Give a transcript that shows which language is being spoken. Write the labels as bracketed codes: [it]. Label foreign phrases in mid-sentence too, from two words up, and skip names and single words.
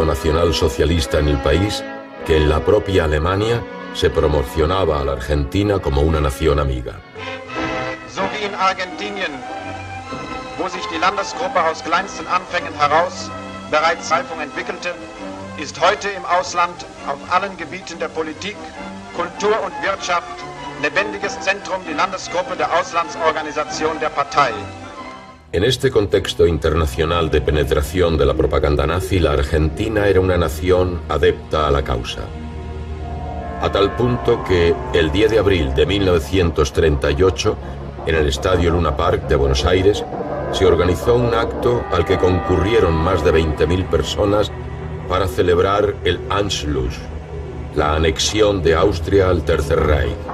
[es] Nacional Socialista en el país que en la propia Alemania se promocionaba a la Argentina como una nación amiga. [de] So wie in Argentinien, wo sich die Landesgruppe aus kleinsten Anfängen heraus bereits Reifung entwickelte, ist heute im Ausland auf allen Gebieten der Politik, Kultur und Wirtschaft lebendiges Zentrum die Landesgruppe der Auslandsorganisation der Partei. [es] En este contexto internacional de penetración de la propaganda nazi, la Argentina era una nación adepta a la causa. A tal punto que el 10 de abril de 1938, en el Estadio Luna Park de Buenos Aires, se organizó un acto al que concurrieron más de 20.000 personas para celebrar el Anschluss, la anexión de Austria al Tercer Reich.